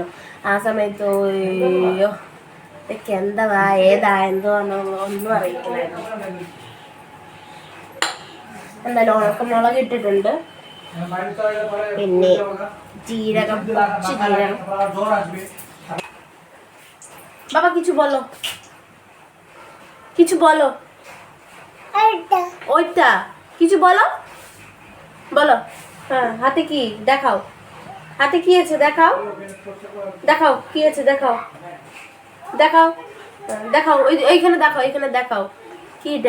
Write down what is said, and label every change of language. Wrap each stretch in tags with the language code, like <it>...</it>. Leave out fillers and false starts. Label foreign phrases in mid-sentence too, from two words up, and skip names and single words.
<ml>ആ സമയത്ത് അയ്യോ ഇതൊക്കെ എന്താ ഏതാ ഒന്നും അറിയത്തില്ലായിരുന്നു. എന്തായാലും ഉണക്കമുളക് ഇട്ടിട്ടുണ്ട്. പിന്നെ കുറച്ച് ജീരകം</ml> <bn>বাবা কিছু বলো, কিছু বলো। ওইটা কিছু বলো, বলো। হ্যাঁ, হাতে কি দেখাও, হাতে কি আছে দেখাও, দেখাও কি আছে দেখাও, দেখাও, দেখাও ওইখানে দেখাও, এইখানে দেখাও কি এটা।</bn>